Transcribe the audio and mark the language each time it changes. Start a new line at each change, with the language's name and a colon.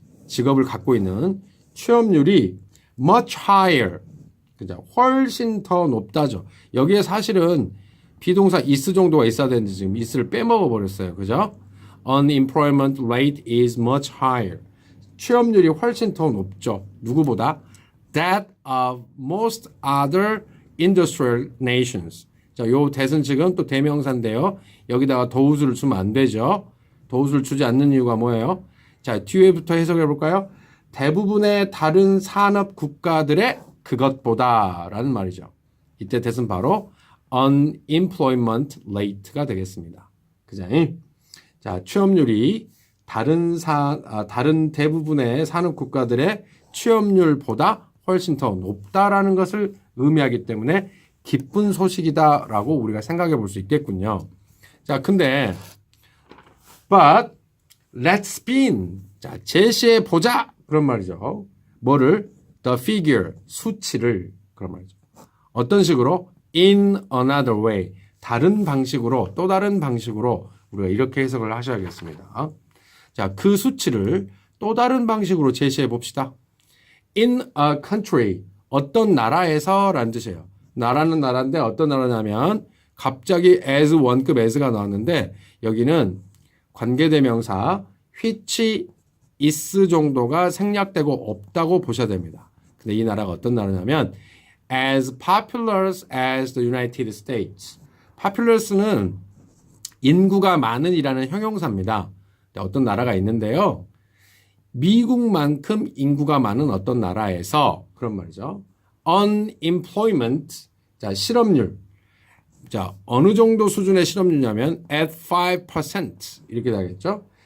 Korean: 직업을 갖고 있는 취업률이
English: much higher.
Korean: 그죠? 훨씬 더 높다죠. 여기에 사실은 비동사 is 정도가 있어야 되는데 지금 is를 빼먹어 버렸어요. 그죠?
English: Unemployment rate is much higher.
Korean: 취업률이 훨씬 더 높죠. 누구보다?
English: That of most other industrial nations.
Korean: 자, 요 that은 지금 또 대명사인데요. 여기다가 더우스를 주면 안 되죠. 더우스를 주지 않는 이유가 뭐예요? 자, 뒤에부터 해석해 볼까요? 대부분의 다른 산업 국가들의 그것보다 라는 말이죠. 이때 that은 바로 unemployment rate가 되겠습니다. 그죠? 자, 취업률이 다른 대부분의 산업 국가들의 취업률보다 훨씬 더 높다라는 것을 의미하기 때문에 기쁜 소식이다라고 우리가 생각해 볼 수 있겠군요. 자, 근데
English: but let's spin.
Korean: 자, 제시해 보자. 그런 말이죠. 뭐를?
English: The figure, 수치를.
Korean: 그런 말이죠. 어떤 식으로?
English: In another way.
Korean: 다른 방식으로, 또 다른 방식으로 우리가 이렇게 해석을 하셔야겠습니다. 자, 그 수치를 또 다른 방식으로 제시해 봅시다.
English: In a country,
Korean: 어떤 나라에서 라는 뜻이에요. 나라는 나라인데 어떤 나라냐면 갑자기 as 원급 as가 나왔는데 여기는 관계대명사 which is 정도가 생략되고 없다고 보셔야 됩니다. 근데 이 나라가 어떤 나라냐면
English: as populous as the United States.
Korean: populous는 인구가 많은이라는 형용사입니다. 어떤 나라가 있는데요. 미국만큼 인구가 많은 어떤 나라에서 그런 말이죠. unemployment, 자, 실업률. 자, 어느 정도 수준의 실업률이냐면 at 5% 이렇게 되겠죠.